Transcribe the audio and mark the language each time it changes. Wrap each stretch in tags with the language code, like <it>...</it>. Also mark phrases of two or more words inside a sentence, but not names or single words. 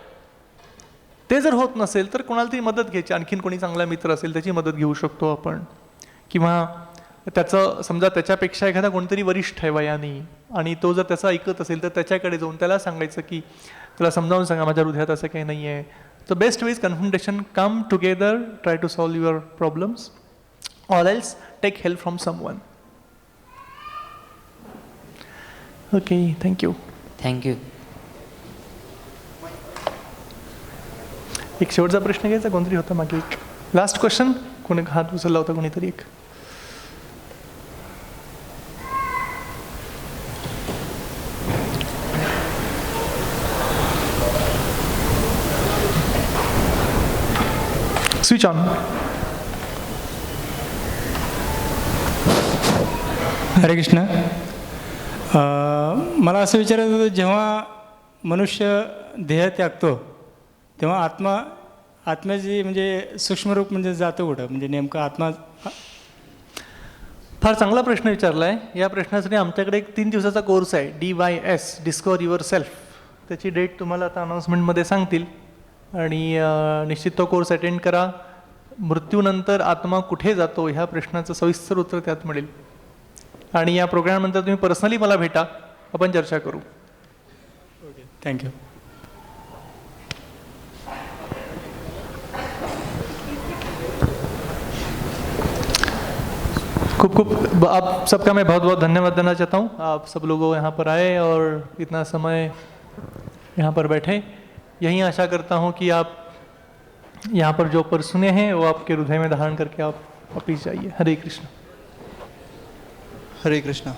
<mr>ते जर होत नसेल तर कोणाला तरी मदत घ्यायची, आणखीन कोणी चांगला मित्र असेल त्याची मदत घेऊ शकतो आपण, किंवा त्याचं समजा त्याच्यापेक्षा एखादा कोणतरी वरिष्ठ आहे वयाने आणि तो जर त्याचं ऐकत असेल तर त्याच्याकडे जाऊन त्याला सांगायचं की त्याला समजावून सांगा माझ्या हृदयात असं काही नाही आहे,</mr> <en>So best way is confrontation. Come together, try to solve your problems, or else take help from someone. Okay, thank you.</en> <mr>थँक्यू. एक शेवटचा प्रश्न घ्यायचा, कोणतरी होता मागे एक</mr> <en>last question,</en> <mr>कोणी हात उचलला होता कोणीतरी एक.</mr> <en>switch on.</en> <mr>हरे कृष्ण. मला असं विचारायचं होतं, जेव्हा मनुष्य देह त्यागतो तेव्हा आत्म्याची म्हणजे सूक्ष्मरूप म्हणजे जातं कुठं, म्हणजे नेमकं आत्मा. फार चांगला प्रश्न विचारला आहे. या प्रश्नासाठी आमच्याकडे एक 3 दिवसाचा कोर्स आहे, DYS,</mr> <en>discover your self.</en> <mr>त्याची डेट तुम्हाला आता अनाऊन्समेंटमध्ये सांगतील आणि निश्चित तो कोर्स अटेंड करा. मृत्यूनंतर आत्मा कुठे जातो ह्या प्रश्नाचं सविस्तर उत्तर त्यात मिळेल. आणि या प्रोग्रामनंतर तुम्ही पर्सनली मला भेटा, आपण चर्चा करू. थँक्यू.</mr> <hi>खूब खूब आप सबका मैं बहुत बहुत धन्यवाद देना चाहता हूँ. आप सब लोगों यहाँ पर आए और इतना समय यहाँ पर बैठे. यही आशा करता हूँ कि आप यहाँ पर जो पर सुने हैं वो आपके हृदय में धारण करके आप वापिस जाइए. हरे कृष्ण. हरे कृष्णा.</hi>